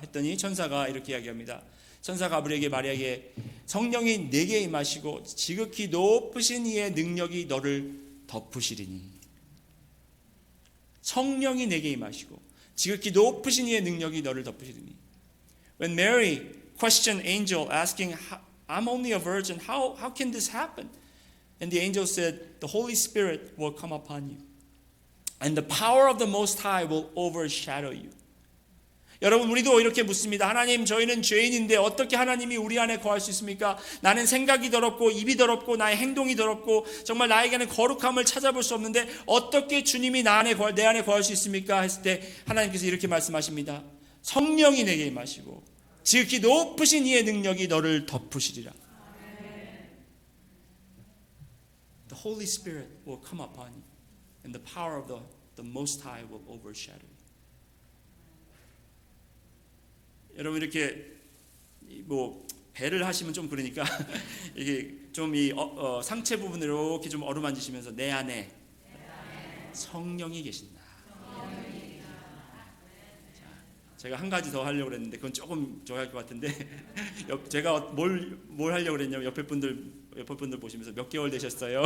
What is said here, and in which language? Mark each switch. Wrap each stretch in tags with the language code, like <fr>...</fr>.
<ko>했더니 천사가 이렇게 이야기합니다. 천사 가브리엘에게 마리아에게 성령이 내게 임하시고 지극히 높으신 이의 능력이 너를 덮으시리니 성령이 내게 임하시고 지극히 높으신 이의 능력이 너를 덮으시리니</ko> <en>When Mary questioned angel asking I'm only a virgin, how can this happen? And the angel said the Holy Spirit will come upon you and the power of the Most High will overshadow you.</en> <ko>여러분 우리도 이렇게 묻습니다. 하나님 저희는 죄인인데 어떻게 하나님이 우리 안에 거할 수 있습니까? 나는 생각이 더럽고 입이 더럽고 나의 행동이 더럽고 정말 나에게는 거룩함을 찾아볼 수 없는데 어떻게 주님이 내 안에 거할 수 있습니까? 했을 때 하나님께서 이렇게 말씀하십니다. 성령이 내게 임하시고 지극히 높으신 이의 능력이 너를 덮으시리라.</ko> <en>The Holy Spirit will come upon you and the power of the Most High will overshadow you.</en> <ko>여러분 이렇게 뭐 배를 하시면 좀 그러니까 이게 좀 이 상체 부분을 이렇게 좀 어루만지시면서 내 안에 성령이 계신다. 자, 제가 한 가지 더 하려고 그랬는데 그건 조금 좋아할 것 같은데 제가 뭘 하려고 그랬냐면 옆에 분들 보시면서 몇 개월 되셨어요?</ko>